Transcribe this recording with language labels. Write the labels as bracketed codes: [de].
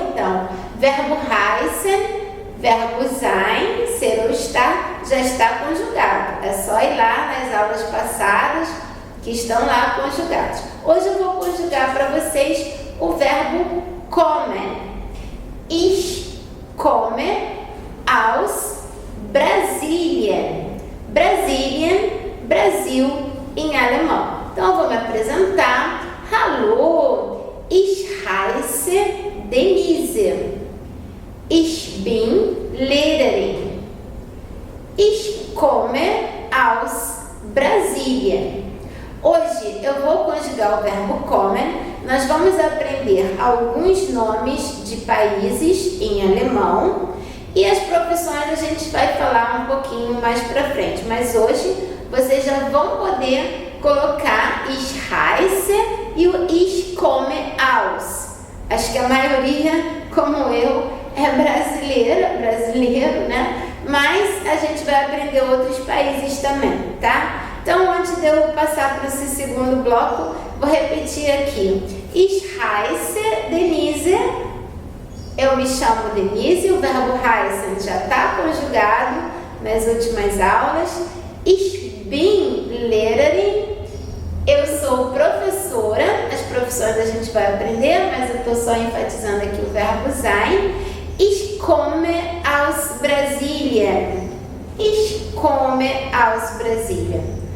[pt] Então, verbo heißen, verbo sein, ser ou estar, já está conjugado. É só ir lá nas aulas passadas que estão lá conjugados. Hoje eu vou conjugar para vocês o verbo kommen. [de] Ich komme aus Brasilien. [pt] Brasilien, Brasil em alemão. Então eu vou me apresentar. [de] Hallo, ich heiße Denise. Ich bin Lehrerin. Ich komme aus Brasilien. [pt] Hoje eu vou conjugar o verbo kommen. Nós vamos aprender alguns nomes de países em alemão e as profissões a gente vai falar um pouquinho mais para frente. Mas hoje vocês já vão poder colocar [de] Ich heiße [pt] e o [de] Ich komme aus. [pt] Acho que a maioria, como eu, é brasileiro, né? Mas a gente vai aprender outros países também, tá? Então, antes de eu passar para esse segundo bloco, vou repetir aqui. [de] Ich heiße Denise, [pt] eu me chamo Denise, o verbo heißen já está conjugado nas últimas aulas. [de] Ich bin Lehrerin, [pt] eu sou professora. As profissões a gente vai aprender, mas eu estou só enfatizando aqui o verbo sein. [de] Ich komme aus Brasilien. Ich komme aus Brasilien.